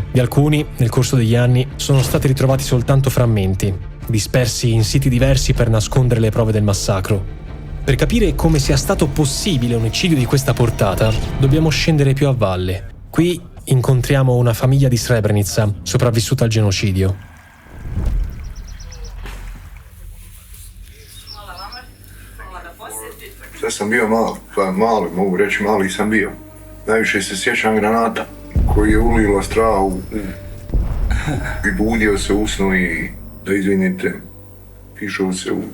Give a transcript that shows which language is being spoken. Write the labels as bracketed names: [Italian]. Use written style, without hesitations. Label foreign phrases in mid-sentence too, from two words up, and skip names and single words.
[Italian] Di alcuni, nel corso degli anni, sono stati ritrovati soltanto frammenti, dispersi in siti diversi per nascondere le prove del massacro. Per capire come sia stato possibile un eccidio di questa portata, dobbiamo scendere più a valle. Qui incontriamo una famiglia di Srebrenica, sopravvissuta al genocidio. [Bosnian] Sad sam bio mali, mogu reći mali sam bio. Najviše se sjećam granata koji je ulilo strahu i budio se usnu i da izvinite, pišao se u...